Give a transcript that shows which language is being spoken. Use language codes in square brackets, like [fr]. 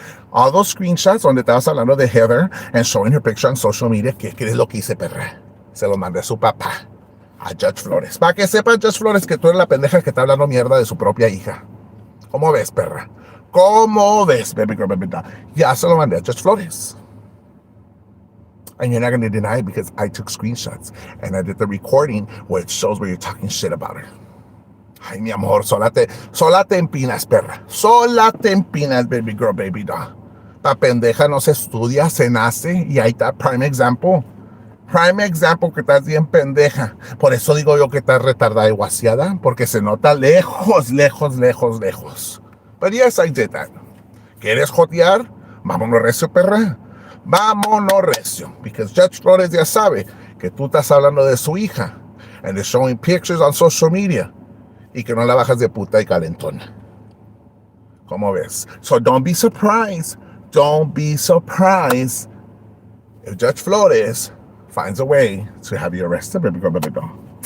[en] All those screenshots [es] donde estabas hablando de Heather [en] and showing her picture on social media, [es] ¿qué es lo que hice, perra? Se lo mandé a su papá, a Judge Flores. Para que sepa, Judge Flores, que tú eres la pendeja que está hablando mierda de su propia hija. ¿Cómo ves, perra? ¿Cómo ves, [en] baby girl, baby doll? [es] Ya se lo mandé a Judge Flores. [en] And you're not going to deny it because I took screenshots and I did the recording where it shows where you're talking shit about her. [es] Ay, mi amor, sola te empinas, perra. Sola te empinas, [en] baby girl, baby doll. [es] La pendeja no se estudia, se nace y ahí está prime example. Prime example que estás bien pendeja. Por eso digo yo que estás retardada y guaseada, porque se nota lejos, lejos, lejos, lejos. [en] But yes, I did that. [es] ¿Quieres jotear? Vámonos recio, perra. Vámonos recio. Because Judge Flores ya sabe que tú estás hablando de su hija. [en] And they're showing pictures on social media. [es] Y que no la bajas de puta y calentona. ¿Cómo ves? [en] So don't be surprised. Don't be surprised if Judge Flores finds a way to have you arrested, baby girl, baby girl.